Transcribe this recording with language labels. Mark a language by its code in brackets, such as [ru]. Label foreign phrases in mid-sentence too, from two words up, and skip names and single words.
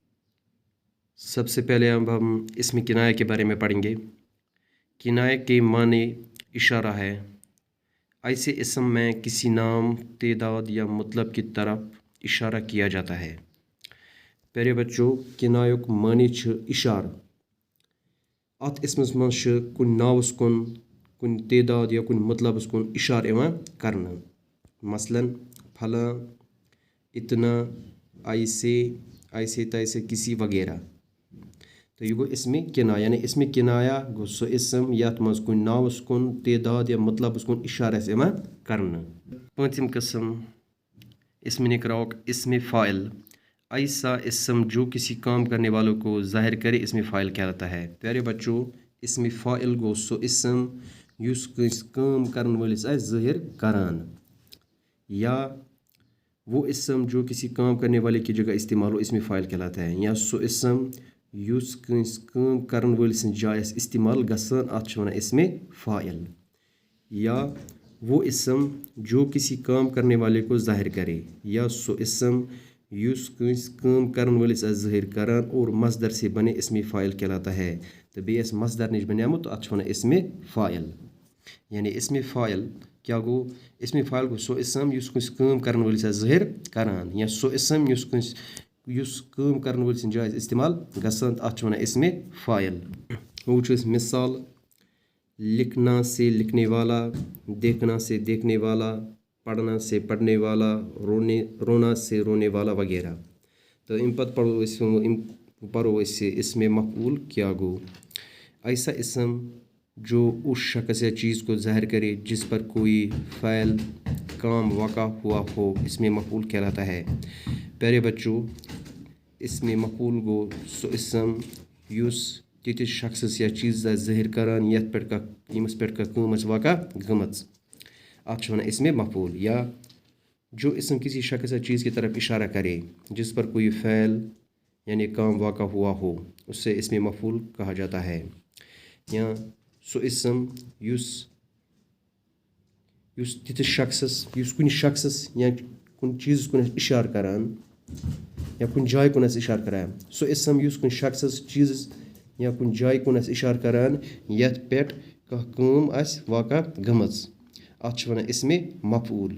[ur] سب سے پہلے اب ہم اسمِ کنایہ کے بارے میں پڑھیں گے. کنایہ کے معنی اشارہ ہے. ایسے اسم میں کسی نام، تعداد یا مطلب کی طرف اشارہ کیا جاتا ہے. پیارے بچو, [ks] किनायुक मानी छ इशार। अत इसमस मज कुन नावस कुन, कुन तेदाद या कुन मतलबस कुन इशार इवान करना। [ur] مثلاً فلاں، اتنا، ایسے، ایسے تیسے، کسی وغیرہ. [ks] तो यह गो इसमें किनाया, यानी इसमें किनाया गो सो इसम यथ मज कुन नावस कुन, तेदाद या मतलबस कुन इशारा इवान करना। पांचम किस्म इसमें निकराओक इसमें फ़ाइल। [ur] ایسا اسم جو کسی کام کرنے والوں کو ظاہر کرے اسمِ فاعل کہلاتا ہے. پیارے بچو, [ks] इसमें फ़ाइल गो सो इसम युस काम करने वालिस जाहिर करान, [ur] یا وہ اسم جو کسی کام کرنے والے کی جگہ استعمال ہو اسمِ فاعل کہلاتا ہے. [ks] या सो इसम युस काम करने वालिस जाय इस्तेमाल गसान अत वनान इसमें फ़ाइल। [ur] یا وہ اسم جو کسی کام کرنے والے کو ظاہر کرے, [ks] या सो इसम युस काम करने वालिस जाहिर करान [ur] اور مصدر سے بنے اسمِ فاعل کہلاتا ہے. [ks] तो बे मसदर निश बनियामुत अत वनान इसमें फ़ाइल। यानी इसमें फ़ाइल क्या गो, इसमें फ़ाइल गो सो इसम युस काम करने वालिस जाहिर करान, या सो इसम युस काम करने वालिस जाय इस्तेमाल गसान अत वनान इसमें फ़ाइल। [ur] وہ مثال لکھنا سے لکھنے والا، دیکھنا سے دیکھنے والا، پڑھنا سے پڑھنے والا، رونا سے رونے والا وغیرہ. [ks] तो इन पद पढ़ो इसमें मफ़ूल क्या गो। [ur] ایسا اسم جو اس شخص یا چیز کو ظاہر کرے جس پر کوئی فعل کام واقع ہوا ہو اسمِ مفعول کہلاتا ہے. پیارے بچو, [ks] इसमें मफ़ूल गो सो इसम युस तिस शख्स या चीज़ ज़ाहिर करान यथ पे यमस पे काम वाक़ा गमच अत वनान इसमें मफ़ूल। [ur] یا جو اسم کسی شخص یا چیز کی طرف اشارہ کرے جس پر کوئی فعل یعنی کام واقع ہوا ہو اس سے اسمِ مفعول کہا جاتا ہے. [ks] या सो इसम युस तिस शख्स युस कुन शख्स या कुन चीज़ कुन इशार करान या कुन जाय कुन इशार करान, सो इसम युस कुन शख्स चीज़ या कुन जाय कुन इशार करान यथ पे काम वाक़ा गमच अत वनान इसमें मफ़ूल।